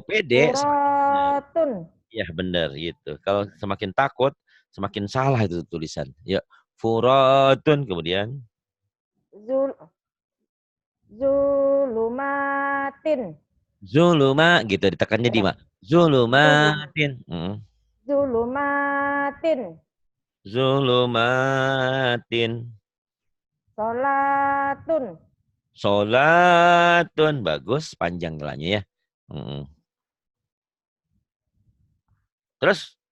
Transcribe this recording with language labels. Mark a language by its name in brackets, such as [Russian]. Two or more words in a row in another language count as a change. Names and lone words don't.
[Indonesian] kau pede, semakin benar. Furatun. Ya benar gitu. Kalau semakin takut, semakin salah itu tulisan. Ya. Furatun. Kemudian Zul. Zulumatin. Zuluma gitu. Ditekannya di Ya. ma. Zulumatin. Zulumatin. Zulumatin. Solatun. Solatun. Bagus. Panjang nilainya ya. Terus.